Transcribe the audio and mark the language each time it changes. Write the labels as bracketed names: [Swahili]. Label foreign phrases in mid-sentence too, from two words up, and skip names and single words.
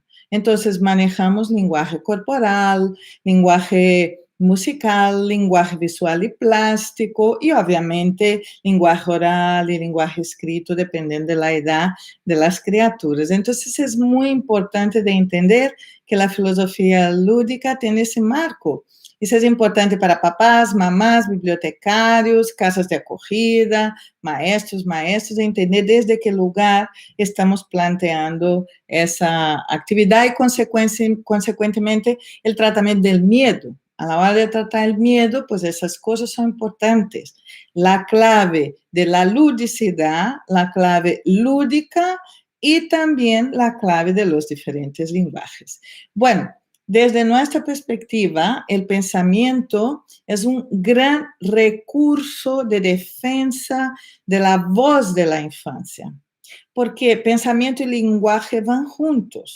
[Spanish] Entonces, manejamos lenguaje corporal, lenguaje musical, lenguaje visual y plástico, y obviamente lenguaje oral y lenguaje escrito, dependiendo de la edad de las criaturas. Entonces, es muy importante de entender que la filosofía lúdica tiene ese marco. [Portuguese] Isso é importante para [Spanish] papás, mamás, bibliotecários, casas de acogida, maestros, maestras, entender desde que lugar estamos planteando [Portuguese] essa atividade e, consequentemente, o tratamento do medo. [Spanish] A la hora de tratar el miedo, pues esas cosas son importantes. La clave de la ludicidad, la clave lúdica y también la clave de los diferentes lenguajes. Bueno, desde nuestra perspectiva, el pensamiento es un gran recurso de defensa de la voz de la infancia, porque pensamiento y lenguaje van juntos.